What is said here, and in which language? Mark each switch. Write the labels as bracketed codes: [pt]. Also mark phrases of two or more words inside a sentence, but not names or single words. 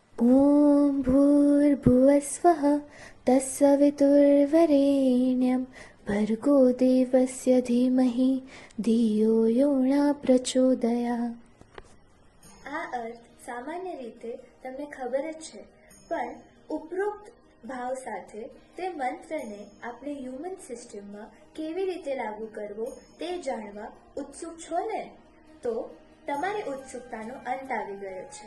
[sa] ॐ भूर्भुवस्वः तत्सवितुर्वरेण्यं भर्गो देवस्य धीमहि धियो यो न प्रचोदयात्. [gu] આ અર્થ સામાન્ય રીતે તમને ખબર જ છે, પણ ઉપરોક્ત ભાવ સાથે તે મંત્રને આપણે [en] human systemમાં [gu] કેવી રીતે લાગુ કરવો તે જાણવા ઉત્સુક છો ને? તો તમારી ઉત્સુકતાનો અંત આવી ગયો છે.